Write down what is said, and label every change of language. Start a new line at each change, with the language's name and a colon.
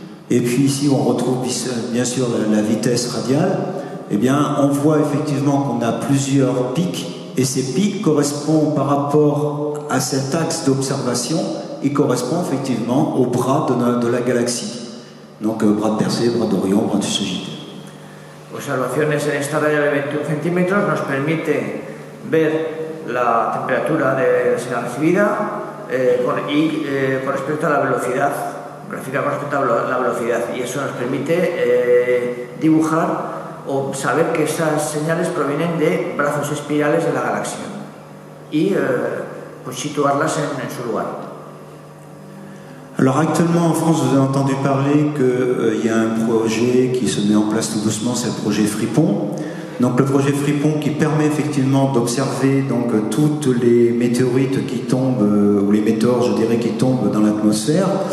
French: Et puis ici, on retrouve bien sûr la vitesse radiale. Eh bien, on voit effectivement qu'on a plusieurs pics. Et ces pics correspondent par rapport à cet axe d'observation, ils correspondent effectivement au bras de la galaxie. Donc bras de Persée, bras d'Orion, bras de Sagittaire.
Spanish: Observaciones en esta raya de 21 centímetros nos permite ver la temperatura de la señal recibida con respecto a la velocidad, con respecto a la velocidad, y eso nos permite dibujar o saber que esas señales provienen de brazos espirales de la galaxia y pues situarlas en su lugar.
French: Alors actuellement en France, vous avez entendu parler qu'il y a un projet qui se met en place tout doucement, c'est le projet Fripon. Donc le projet Fripon qui permet effectivement d'observer donc toutes les météorites qui tombent, ou les météores je dirais qui tombent dans l'atmosphère.